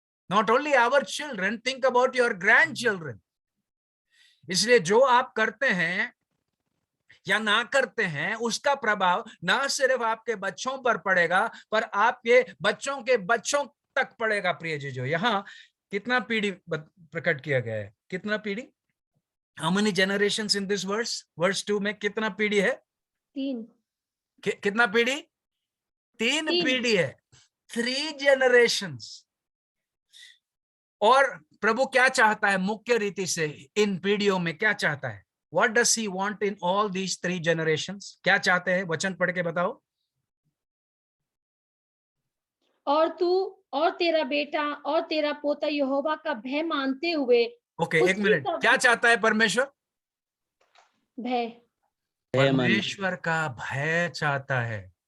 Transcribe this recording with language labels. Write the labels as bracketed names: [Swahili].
[English] Not only our children, think about your grandchildren. [Hindi] इसलिए जो आप करते हैं या ना करते हैं, उसका प्रभाव ना सिर्फ आपके बच्चों पर पड़ेगा, पर आपके बच्चों के बच्चों तक पड़ेगा। प्रिय जीजो, यहाँ कितना पीढ़ी प्रकट किया गया है? कितना पीढ़ी? [English] How many generations in this verse? [Hindi] Verse 2 में कितना पीढ़ी है? 3। कितना पीढ़ी? 3 पीढ़ी है, [English] 3 generations। [Hindi] और प्रभु क्या चाहता है मुख्य रीति से इन पीढ़ियों में? क्या चाहता है? [English] What does he want in all these 3 generations? [Hindi] क्या चाहते हैं? वचन पढ़ के बताओ। और तू और तेरा बेटा और तेरा पोता यहोवा का भय मानते हुए। ओके, एक मिनट, क्या चाहता है परमेश्वर? भय। परमेश्वर का भय चाहता है।